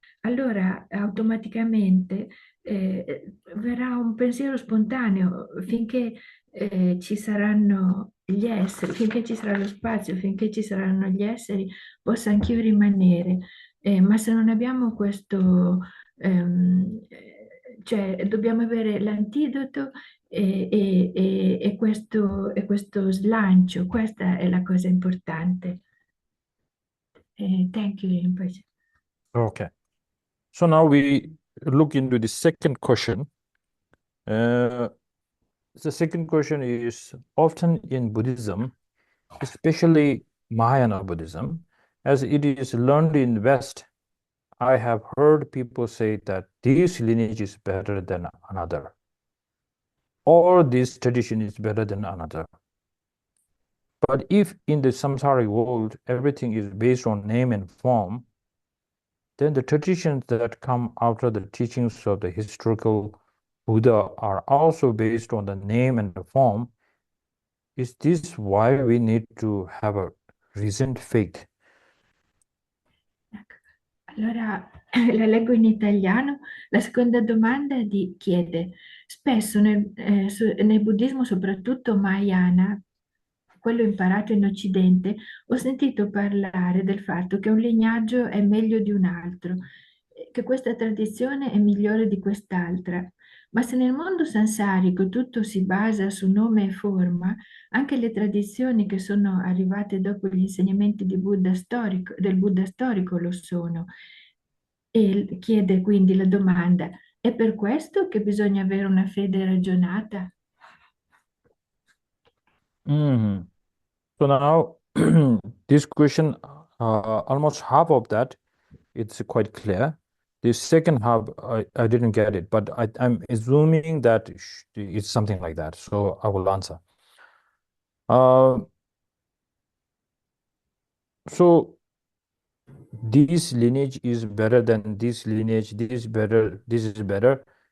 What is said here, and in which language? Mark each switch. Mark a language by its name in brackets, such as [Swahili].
[Italian] Allora automaticamente verrà un pensiero spontaneo finché ci saranno gli esseri, finché ci sarà lo spazio, finché ci saranno gli esseri, possa anch'io rimanere. Ma se non abbiamo questo, cioè dobbiamo avere l'antidoto e questo slancio, questa è la cosa importante. [English] Thank you, Rinpoche. Okay. So now we look into the second question. The second question is, often in Buddhism, especially Mahayana Buddhism, as it is learned in West, I have heard people say that this lineage is better than another, or this tradition is better than another. But if in the samsaric world everything is based on name and form, then the traditions that come after the teachings of the historical Buddha are also based on the name and the form. Is this why we need to have a recent faith? [Italian] Allora, la leggo in italiano. La seconda domanda chiede: spesso nel buddismo, soprattutto Mahayana, quello imparato in Occidente, ho sentito parlare del fatto che un lignaggio è meglio di un altro. che questa tradizione è migliore di quest'altra. Ma se nel mondo sansarico tutto si basa su nome e forma, anche le tradizioni che sono arrivate dopo gli insegnamenti del Buddha storico lo sono. E chiede quindi la domanda, è per questo che bisogna avere una fede ragionata? Mhm. [English] So now, this question, almost half of that, it's quite clear. The second half, I didn't get it, but I'm assuming that it's something like that. So I will answer. Uh, so this lineage is better than this lineage. This is better. This is better.